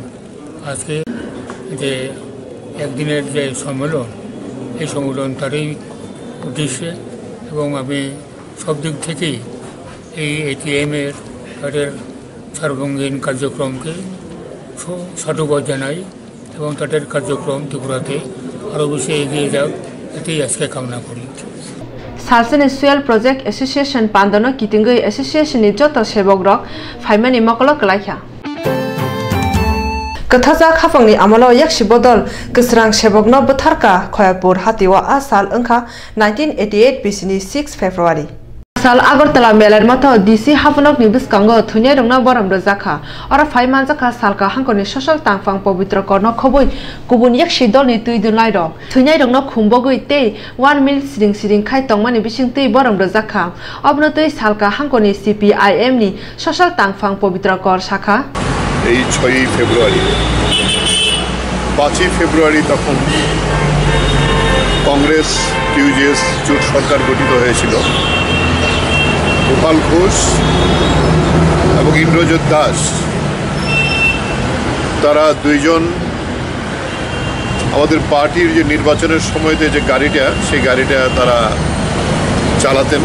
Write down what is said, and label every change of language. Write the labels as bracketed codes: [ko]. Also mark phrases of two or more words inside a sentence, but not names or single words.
[bn] আজকে যে একদিনের যে সম্মেলন এই সম্মেলন তারই উদ্দেশ্যে এবং আমি সব দিক থেকেই এই ATM-এর তাদের সার্বঙ্গীন কার্যক্রমকে সাধুবাদ জানাই এবং তাদের কার্যক্রম ত্রিপুরাতে আরও বেশি এগিয়ে যাক এটাই আজকে কামনা করি। [trp] Salsani [en] Soil Project Association [trp] Pandano Kitingui Association ni Joto Sebok Rok Faimani Mokolo Kalaikha Kathaja Khafangni Amalo Yakshi Bodol Kisrang Sebokno Butharka Khoyapur Hatiwa Asal Angkha 1988 Bisini 6 February Sal Agartala Melar Mato DC Hafanok ni Biskango Thunya Rongna Boram Rozakha Ora Phaimanjaka Salka Hangkoni Social Tangfang Pavitra Korno Khoboi Kubun Yakshi Dol ni Tuidun Lairok Thunya Rongna Khumbogoi Te 1 mil Siring Siring Khai Tongmani Bisingti Boram Rozakha Obnotoi Salka Hangkoni CPIM ni Social Tangfang Pavitra Kor Shakha [bn] এই 6 ফেব্রুয়ারি 5 ফেব্রুয়ারি তখন কংগ্রেস টিউজিএস জোট সরকার গঠিত হয়েছিল গোপাল ঘোষ এবং ইন্দ্রজিৎ দাস তারা দুইজন আমাদের পার্টির যে নির্বাচনের সময়তে যে গাড়িটা সেই গাড়িটা তারা চালাতেন।